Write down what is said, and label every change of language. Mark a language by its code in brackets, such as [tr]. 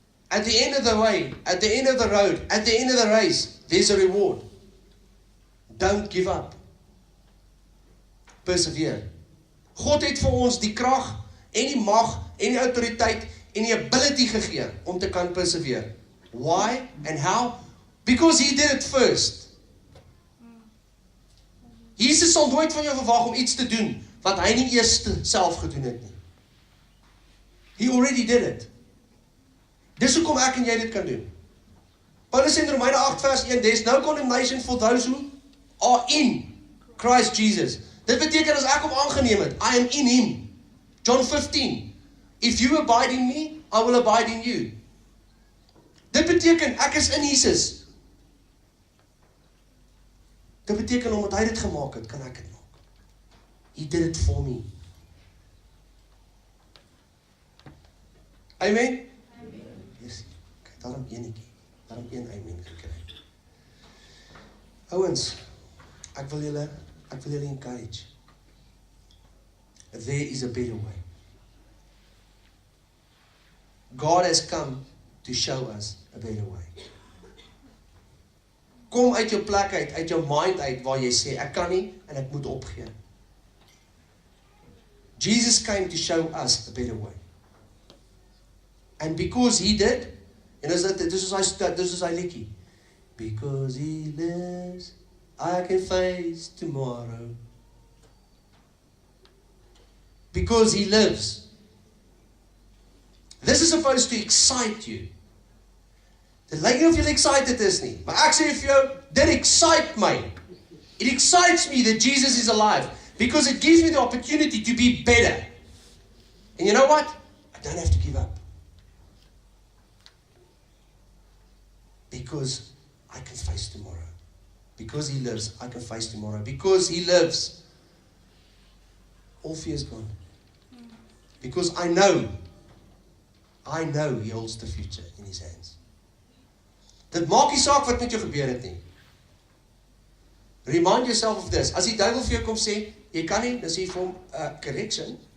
[en] At the end of the way, at the end of the road, at the end of the race, there's a reward. Don't give up. Persevere. [af] God het vir ons die krag en die mag en die autoriteit en die ability gegee om te kan persevere. [en] Why and how? Because he did it first. [af] Jesus sal nooit van jou verwag om iets te doen wat hy nie eers self gedoen het nie. [en] He already did it. [af] Dis hoekom ek en jy dit kan doen. Paulus sê in Romeine 8 vers 1, [en] there's no condemnation for those who are in Christ Jesus. [af] Dit beteken as ek hom aangeneem het, [en] I am in him. John 15, if you abide in me, I will abide in you. [af] Dit beteken, ek is in Jesus. Dit beteken, omdat hy dit gemaak het, kan ek dit maak. [en] He did it for me. [af] Amen? Amen. Yes. Kijk, daarom eenetjie. Daarom een amen gekry. Ouens, ek wil julle encourage. [en] There is a better way. God has come to show us a better way. [af] Kom uit jou plek uit jou mind uit, waar jy sê, ek kan nie, en ek moet opgee. [en] Jesus came to show us a better way. And because he did, [af] en dis is hy liedjie. [en] Because he lives, I can face tomorrow. Because he lives. This is supposed to excite you. [af] Dit lyk nie of jy excited is nie, maar ek sê vir jou, dit excite my. [en] It excites me that Jesus is alive, because it gives me the opportunity to be better. And you know what? I don't have to give up. Because I can face tomorrow. Because he lives, I can face tomorrow. Because he lives, all fear is gone. Because I know he holds the future in his hands. [af] Dit maak nie saak wat met jou gebeur het nie. [en] Remind yourself of this. [af] As die duiwel vir jou kom sê, jy kan nie, dan sê jy vir hom, correction.